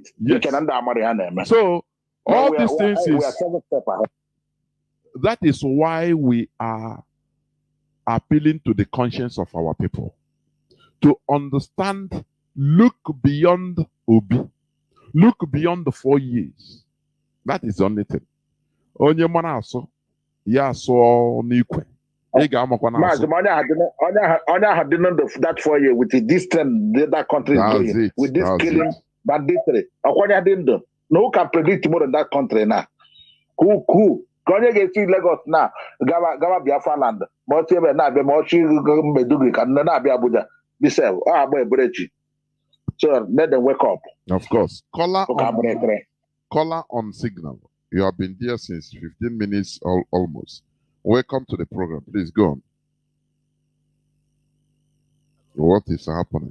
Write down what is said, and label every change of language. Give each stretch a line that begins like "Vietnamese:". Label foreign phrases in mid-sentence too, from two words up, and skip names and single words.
English: Yes. So all these things is. That is why we are appealing to the conscience of our people to understand, look beyond Obi, look beyond the 4 years. That is the only thing.
Igbo: Onye mana aso, ya so n'ikwe. Onye
English: had done that 4 years with this trend that country is going, with this killing banditry. No one can predict more than that country now. Who?
Igbo: Konye ga-esi Lagos na gaba Biafra land, ma ọ tiebe na-abịa, ma ọ chi Meduguri ka nne na-abịa Abuja.
English: So let them wake up. Of course. Caller on signal. You have been there since 15 minutes almost. Welcome to the program. Please go on. What is happening?